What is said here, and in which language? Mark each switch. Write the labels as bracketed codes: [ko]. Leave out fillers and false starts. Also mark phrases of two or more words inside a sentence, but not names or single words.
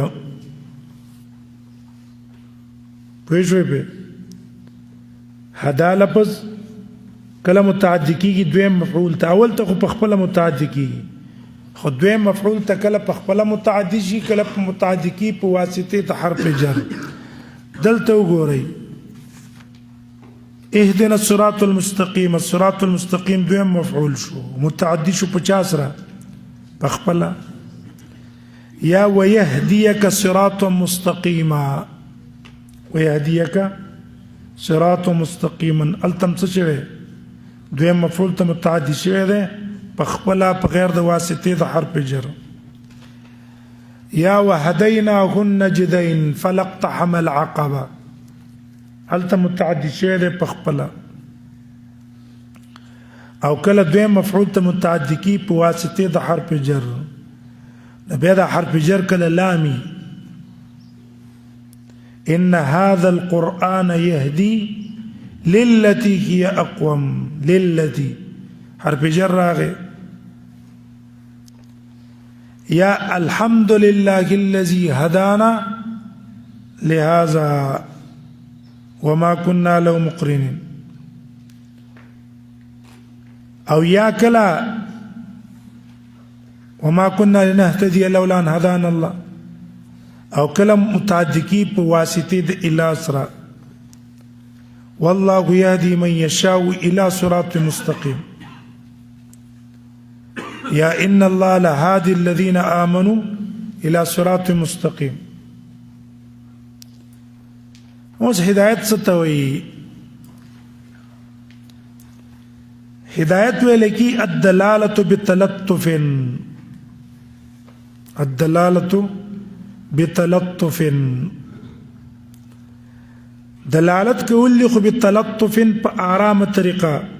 [ps] پوه شوئ په هدا لفظ کله متعدي کیږي دویم مفعول ته، اول ته خو په خپله متعدي کیږي، خو دویم مفعول ته کله په خپله متعدي شي، کله په متعدي کیږي په واسطه د حرف جر. دلته وګورئ [ar] اهدنا الصراط المستقیم، الصراط المستقیم [ps] دویم مفعول شو، متعدي شو 50 سره په خپله. یا [ar] ويهديك صراطا مستقيما، ويهديك صراطا مستقيما [ps] التم څه شوی دویم مفعول ته متعدي شوی دی په خپله په غیر د واسطې د حرف جر. یا [ar] وهديناه النجدين فلاقتحم العقبه [ps] التم متعدي شوی دی په خپله، او کله دویم مفعول ته متعدي کی په واسطې د حرف جر. بیا دا حرف جر کله لامي، [ar] ان هذا القرآن يهدي للتي هي اقوم، [ps] للتي حرف جر راغی. [ar] یا الحمد لله الذي هدانا لهذا وما كنا له مقرنين، [ps] او یا [ar] کلا وما كنا لنهتدي لولا ان هدانا الله، [ps] او کلم متعدی کی په واسطه د اله سره. [ar] والله يهدي من يشاء الى صراط مستقيم. يا ان الله لهادي الذين امنوا الى صراط مستقيم. [ps] اوس هدایت څه ته وایي؟ هدایت ویل کی [ar] الدلاله بتلطف، الدلاله بتلطف، [ps] دلالت کول خو بتلطف په آرامه طریقه.